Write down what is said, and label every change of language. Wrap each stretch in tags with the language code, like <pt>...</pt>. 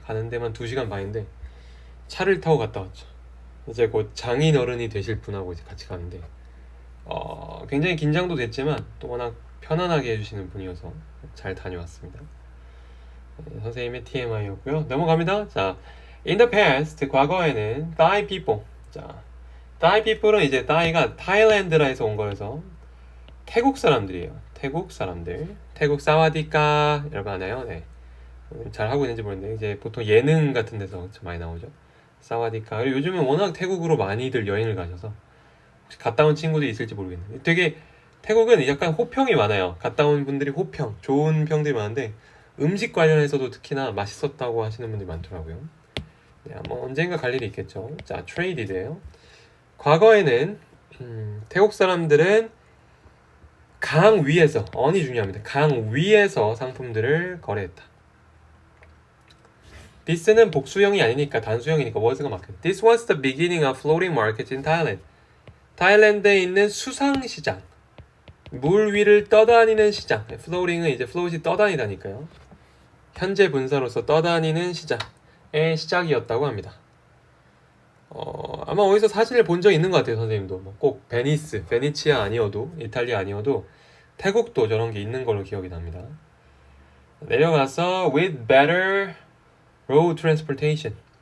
<ko>가는 데만 2시간 반인데 차를 타고 갔다 왔죠. 이제 곧 장인어른이 되실 분하고 이제 같이 가는데 굉장히 긴장도 됐지만 또 워낙 편안하게 해주시는 분이어서 잘 다녀왔습니다. 선생님의 TMI였고요. 넘어갑니다.</ko> <en>자, in the past</en> <ko>과거에는</ko> <en>Thai people.</en> <ko>자, Thai people은 이제 Thai가 타일랜드라에서 온 거여서 태국 사람들이에요. 태국 사람들. 태국 사와디카 여러분 아나요? 네. 잘 하고 있는지 모르겠는데 이제 보통 예능 같은 데서 많이 나오죠. 사와디카. 그리고 요즘은 워낙 태국으로 많이들 여행을 가셔서 혹시 갔다 온 친구들이 있을지 모르겠는데 되게 태국은 약간 호평이 많아요. 갔다 온 분들이 호평, 좋은 평들이 많은데 음식 관련해서도 특히나 맛있었다고 하시는 분들이 많더라고요. 네, 뭐 언젠가 갈 일이 있겠죠. 자, 트레이디드예요. 과거에는 태국 사람들은 강 위에서, 언이 중요합니다. 강 위에서 상품들을 거래했다. This는 복수형이 아니니까 단수형이니까 was가 맞겠다.</ko> <en>This was the beginning of floating markets in Thailand.</en> <ko>타일랜드에 있는 수상시장. 물 위를 떠다니는 시장. floating은 이제 float이 떠다니다니까요. 현재 분사로서 떠다니는 시장. 시작이었다고 합니다. 아마 어디서 사진을 본 적 있는 것 같아요, 선생님도. 꼭 베니치아 아니어도, 이탈리아 아니어도 태국도 저런 게 있는 걸로 기억이 납니다. 내려가서</ko> <en>with better road transportation.</en>